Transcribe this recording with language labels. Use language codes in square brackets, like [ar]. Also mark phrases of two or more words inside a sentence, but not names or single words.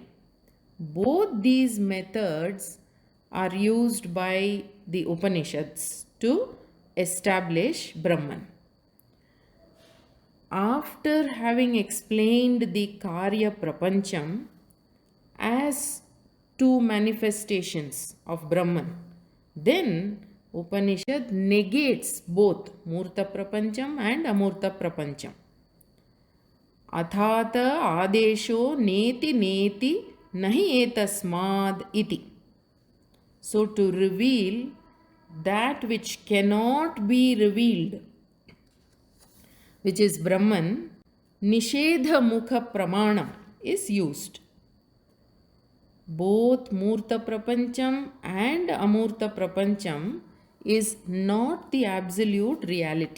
[en] Both these methods are used by the Upanishads to establish Brahman. After having explained the [sa] कार्य प्रपञ्चम् [en] as 2 manifestations of Brahman, then Upanishad negates both [sa] मूर्त प्रपञ्चम् [en] and [sa] अमूर्त प्रपञ्चम्. अथात आदेशो नेति नेति न हि एतस्मात् इति. [en] So to reveal that which cannot be revealed, which is Brahman, [sa] निषेध मुख प्रमाणम् [en] is used. Both [sa] मूर्त प्रपञ्चम् [en] and [sa] अमूर्त प्रपञ्चम् [en] is not the absolute reality.